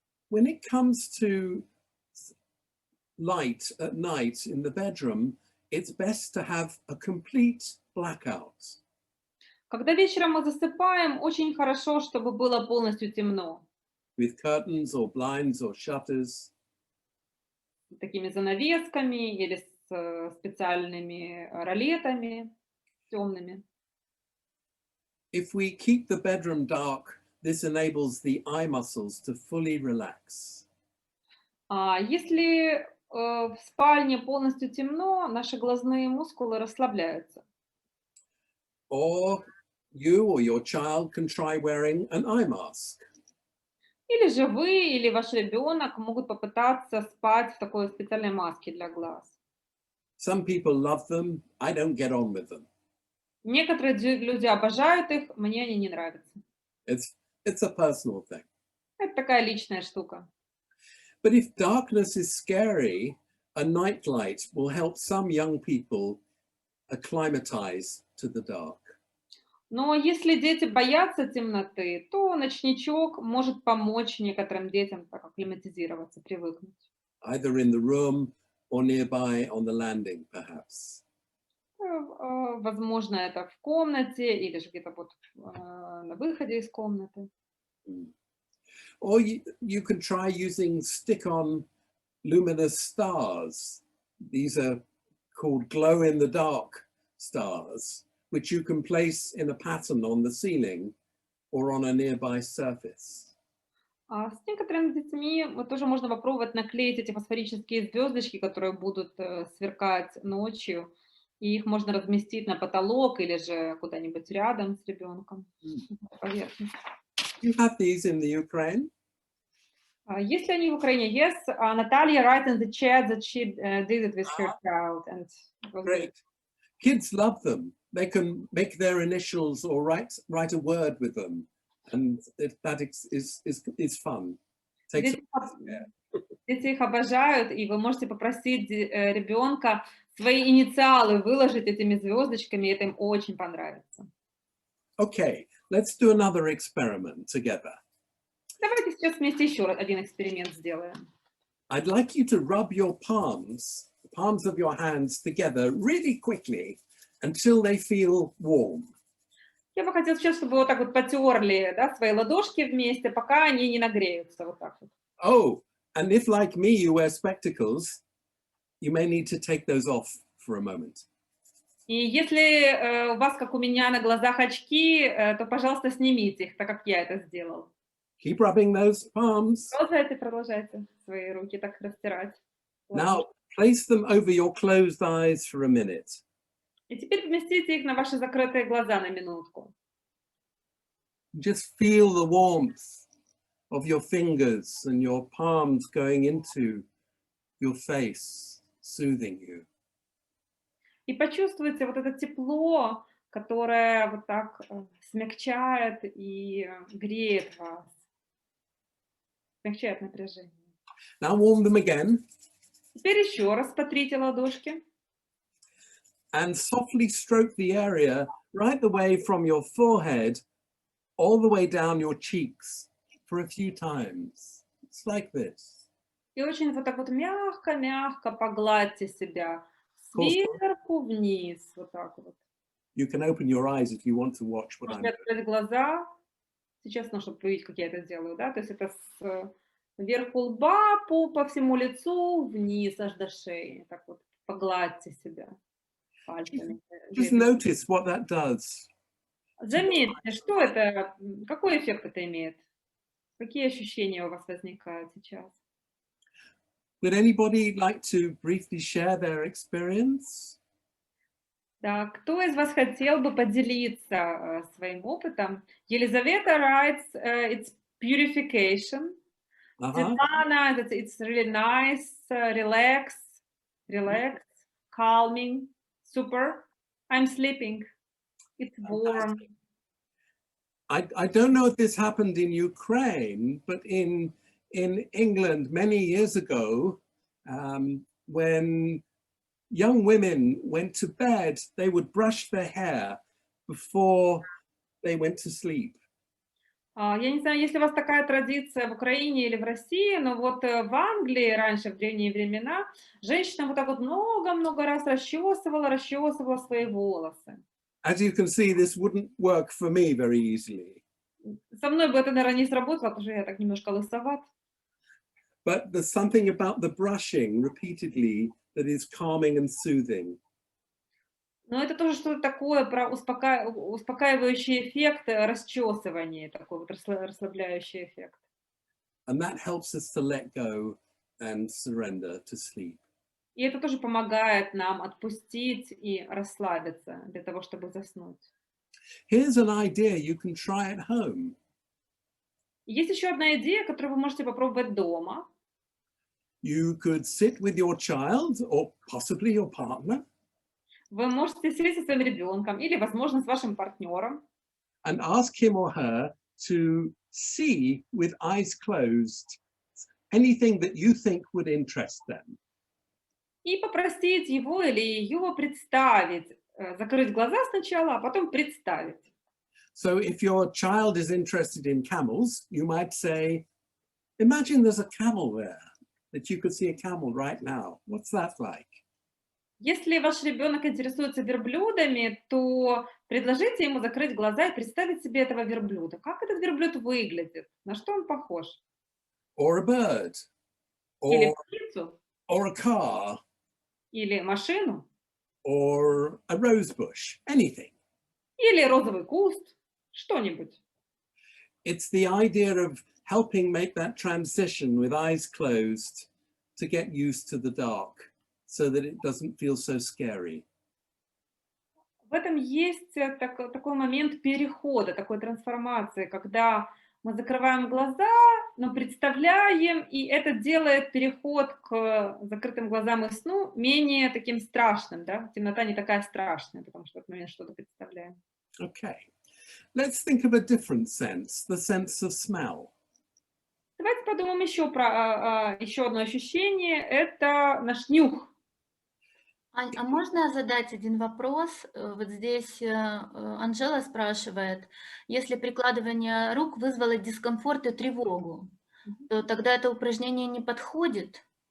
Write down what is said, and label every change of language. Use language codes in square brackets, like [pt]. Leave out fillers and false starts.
[en] When it comes to light at night in the bedroom, it's best to have a complete blackout. [ru] Когда вечером мы засыпаем, очень хорошо, чтобы было полностью темно. [en] With curtains or blinds or shutters. [ru] Такими занавесками или с специальными ролетами темными. [en] If we keep the bedroom dark, this enables the eye muscles to fully relax. [ru] Если в спальне полностью темно, наши глазные мускулы расслабляются. [en] Or you or your child can try wearing an eye mask. [ru] Или же вы, или ваш ребенок могут попытаться спать в такой специальной маске для глаз. [en] Some people love them. I don't get on with them. [ru] Некоторые люди обожают их, мне они не нравятся. [en] It's a personal thing. [ru] Это такая личная штука. [en] But if darkness is scary, a nightlight will help some young people acclimatize to the dark. [ru] Но если дети боятся темноты, то ночничок может помочь некоторым детям так акклиматизироваться, привыкнуть. [en] Either in the room or nearby on the landing, perhaps. [ru] Возможно, это в комнате или же где-то вот на выходе из комнаты. [en] Or you can try using stick-on luminous stars. These are called glow-in-the-dark stars, which you can place in a pattern on the ceiling or on a nearby surface. [ru] С некоторыми детьми тоже можно попробовать наклеить эти фосфорические звездочки, которые будут сверкать ночью, и их можно разместить на потолок или же куда-нибудь рядом с ребенком. Поверхность. [en] You have these in the Ukraine? [ru] Есть ли они в Украине? [en] Yes, Natalia writes in the chat that she did it with her child. And Great. Kids love them. They can make their initials or write a word with them. And that is fun. Takes [ru] Дети их обожают, и вы можете попросить ребенка свои инициалы выложить этими звездочками, и это им очень понравится. [en] Okay, let's do another experiment together. [ru] Давайте сейчас вместе еще один эксперимент сделаем. [en] I'd like you to rub your palms of your hands together really quickly until they feel warm. [ru] Я бы хотела сейчас, чтобы вы вот так вот потерли, да, свои ладошки вместе, пока они не нагреются, вот так вот. [en] Oh, and if like me you wear spectacles, you may need to take those off for a moment. [ru] И если у вас, как у меня, на глазах очки, то, пожалуйста, снимите их, так как я это сделал. [en] Keep rubbing those palms. [ru] Продолжайте свои руки так растирать. [en] Now place them over your closed eyes for a minute. [ru] И теперь поместите их на ваши закрытые глаза на минутку. [en] Just feel the warmth of your fingers and your palms going into your face, soothing you. [ru] И почувствуйте вот это тепло, которое вот так смягчает и греет вас. Смягчает напряжение. [en] Now warm them again. [ru] Теперь еще раз потрите ладошки. [en] And softly stroke the area right the way from your forehead all the way down your cheeks for a few times. It's like this. [ru] И очень вот так вот мягко-мягко погладьте себя сверху вниз, вот так вот. [en] You can open your eyes if you want to watch what I'm [ru] Можете открыть глаза. Сейчас, чтобы видеть, как я это делаю, да, то есть это сверху лба по всему лицу вниз аж до шеи. Так вот, погладьте себя пальцами. [en] Just notice what that does. [ru] Заметьте, что это, какой эффект это имеет? Какие ощущения у вас возникают сейчас? [en] Would anybody like to briefly share their experience? [ru] Да, кто из вас хотел бы поделиться своим опытом? [en] Елизавета writes, it's purification. Светлана, it's really nice, relax, calming, super. I'm sleeping. It's warm. I don't know if this happened in Ukraine, but in England many years ago, when young women went to bed, they would brush their hair before they went to sleep. [ru] Я не знаю, есть ли у вас такая традиция в Украине или в России, но вот в Англии раньше, в древние времена, женщина вот так вот много-много раз расчесывала свои волосы. [en] As you can see, this wouldn't work for me very easily. [ru] Со мной бы это, наверное, не сработало, потому что я так немножко лысоват. [en] But there's something about the brushing repeatedly that is calming and soothing. [ru] Но это тоже что-то такое про успокаивающий эффект расчесывания, такой вот расслабляющий эффект. [en] And that helps us to let go and surrender to sleep. [ru] И это тоже помогает нам отпустить и расслабиться для того, чтобы заснуть. [en] Here's an idea you can try at home. [ru] Есть еще одна идея, которую вы можете попробовать дома. [en] You could sit with your child or possibly your partner [ru] Вы можете сесть со своим ребенком или, возможно, с вашим партнером [en] and ask him or her to see with eyes closed anything that you think would interest them. [ru] и попросить его или ее представить, закрыть глаза сначала, а потом представить. [en] So if your child is interested in camels, you might say, imagine there's a camel there, that you could see a camel right now. What's that like? [ru] Если ваш ребенок интересуется верблюдами, то предложите ему закрыть глаза и представить себе этого верблюда. Как этот верблюд выглядит? На что он похож? [en] Or a bird, [ru] Или [en] or, [ru] птицу, [en] or a car, [ru] или машину, [en] or a rose bush, anything. [ru] или розовый куст, что-нибудь. [en] It's the idea of helping make that transition with eyes closed to get used to the dark so that it doesn't feel so scary. [ru] В этом есть такой момент перехода, такой трансформации, когда мы закрываем глаза, но представляем, и это делает переход к закрытым глазам и сну менее таким страшным, да? Темнота не такая страшная, потому что в этот момент что-то представляем. [en] Okay, let's think of a different sense, the sense of smell. [ru] Давайте подумаем еще про еще одно ощущение, это наш нюх. Ань, а можно задать один вопрос? Вот здесь Анжела спрашивает, если прикладывание рук вызвало дискомфорт и тревогу, то тогда это упражнение не подходит?